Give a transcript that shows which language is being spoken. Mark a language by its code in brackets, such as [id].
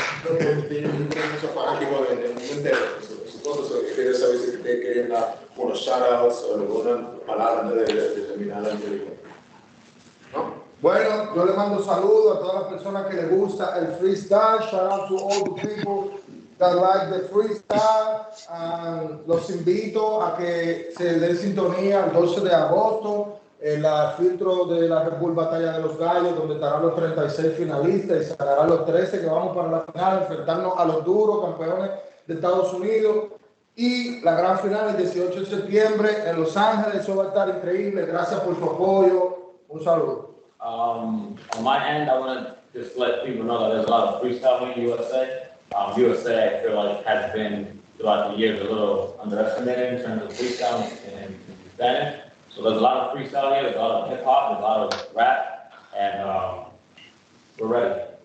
[es] Muchos fanáticos del mundo entero, quería saber si ustedes querían dar unos shoutouts o alguna palabra antes de terminar la entrevista. ¿No? Bueno, yo le mando saludos a todas las personas que les gusta el freestyle. [en] Shout out to all the people that like the freestyle. [es] Los invito a que se den sintonía el 12 de agosto. El filtro de la Red Bull Batalla de los Gallos, donde estarán los 36 finalistas y sacarán los 13 que vamos para la final, enfrentarnos a los duros campeones de Estados Unidos. Y la gran final el 18 de septiembre en Los Ángeles. Eso va a estar increíble. Gracias por su apoyo. Un saludo. [en] On my end, I want to just let people know that there's a lot of freestyle in USA. USA, I feel like, has been throughout the years a little underestimated in terms of freestyle in Spanish. So there's a lot of freestyle here, there's a lot of hip hop, there's a lot of rap, and we're ready.